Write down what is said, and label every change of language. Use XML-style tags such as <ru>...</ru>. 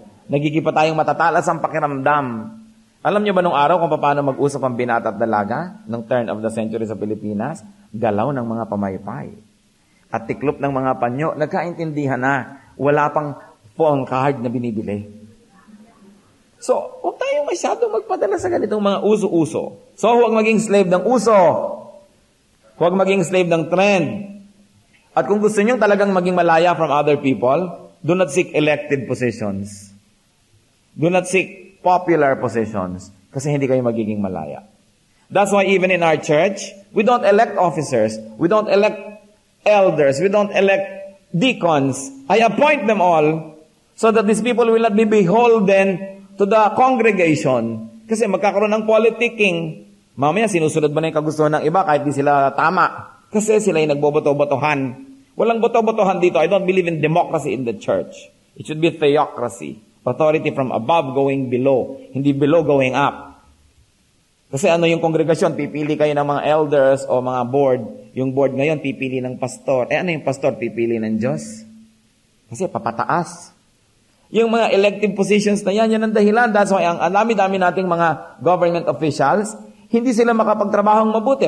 <tl>Nagiging pa tayong matatalas ang pakiramdam. Alam niyo ba nung araw kung paano mag-usap ang binata at dalaga nung turn of the century sa Pilipinas? Galaw ng mga pamaypay. At tiklop ng mga panyo, nagkaintindihan na. Wala pang phone card na binibili. So, huwag tayong masyadong magpadala sa ganitong mga uso-uso. So, huwag maging slave ng uso. Huwag maging slave ng trend. At kung gusto nyo talagang maging malaya</tl> <en>from other people, do not seek elected positions. Do not seek popular positions.</en> <tl>Kasi hindi kayo magiging malaya.</tl> <en>That's why even in our church, we don't elect officers. We don't elect elders. We don't elect deacons. I appoint them all so that these people will not be beholden to the congregation.</en> <tl>Kasi magkakaroon ng politicking. Mamaya sinusunod ba na yung kagustuhan ng iba kahit di sila tama? Kasi sila yung nagboboto-botohan. Walang boto-botohan dito.</tl> <en>I don't believe in democracy in the church. It should be theocracy. Authority from above going below.</en> <tl>Hindi below going up. Kasi ano yung kongregasyon? Pipili kayo ng mga elders o mga board. Yung board ngayon, pipili ng pastor. Ano yung pastor? Pipili ng Diyos. Kasi papataas. Yung mga elective positions na yan ang dahilan. That's why ang dami-dami nating mga government officials, hindi sila makapagtrabahong mabuti.</tl>